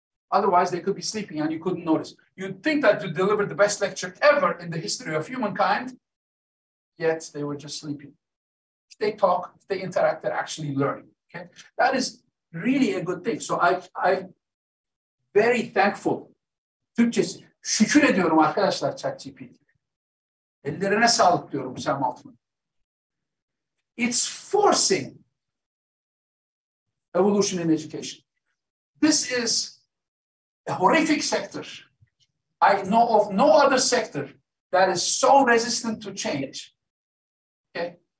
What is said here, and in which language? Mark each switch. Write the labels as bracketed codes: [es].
[en] Otherwise, they could be sleeping and you couldn't notice. You'd think that you delivered the best lecture ever in the history of humankind, yet they were just sleeping. If they talk, if they interact, they're actually learning, okay? That is really a good thing. So I'm very thankful. [tr] Türkçesi, şükür ediyorum arkadaşlar ChatGPT. Ellerine sağlık diyorum Sam Altman. [en] It's forcing evolution in education. This is a horrific sector. I know of no other sector that is so resistant to change. Okay?